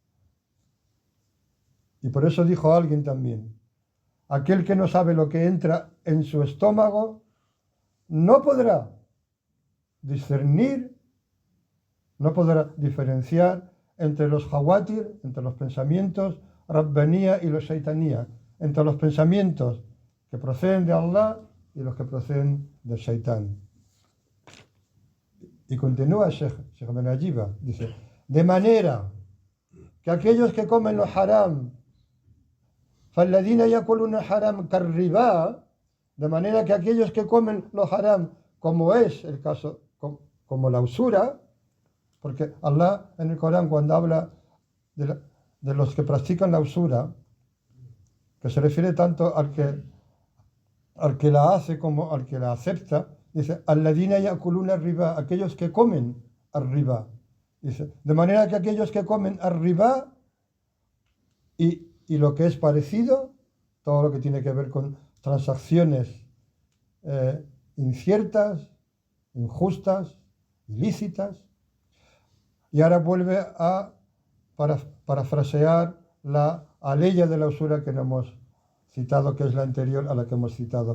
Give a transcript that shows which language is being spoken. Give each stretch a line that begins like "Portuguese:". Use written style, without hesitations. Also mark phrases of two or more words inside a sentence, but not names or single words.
Spanish: Y por eso dijo alguien también, aquel que no sabe lo que entra en su estómago no podrá discernir, no podrá diferenciar entre los hawatir, entre los pensamientos rabbanía y los shaitanía, entre los pensamientos que proceden de Allah y los que proceden del shaitán. Y continúa Sheikh Ben Ajiba, dice, de manera que aquellos que comen lo haram,
Arabic: فَالَّذِينَ يَأْكُلُونَ الْحَرَامَ كَالرِّبَا,
Spanish: de manera que aquellos que comen lo haram, como es el caso, como la usura, porque Allah en el Corán cuando habla de los que practican la usura, que se refiere tanto al que la hace como al que la acepta, dice,
Arabic: الذين يأكلون الربا,
Spanish: aquellos que comen arriba. Dice, de manera que aquellos que comen arriba y lo que es parecido, todo lo que tiene que ver con transacciones inciertas, injustas, ilícitas, y ahora vuelve a parafrasear la aleya de la usura que no hemos citado, que es la anterior a la que hemos citado.